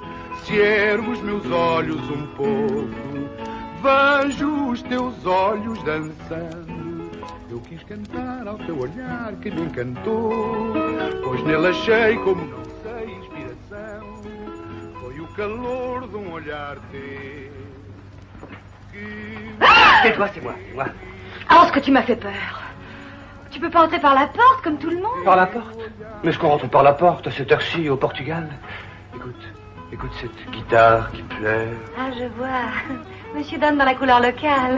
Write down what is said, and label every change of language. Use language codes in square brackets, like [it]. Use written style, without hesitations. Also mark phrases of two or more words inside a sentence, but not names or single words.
[pt] Se ergo os meus olhos um pouco, vejo os teus olhos dançando. Eu quis cantar ao teu olhar que me encantou, pois nele achei, como não sei, inspiração. Foi o calor de olhar teu. [fr] Tais-toi, c'est moi. Alors, ce que tu m'as fait peur. Tu peux pas entrer par la porte comme tout le monde? Par la porte? Mais est-ce qu'on rentre par la porte à cette heure-ci au Portugal? Écoute cette guitare qui pleure. Ah, je vois. Monsieur donne dans la couleur locale.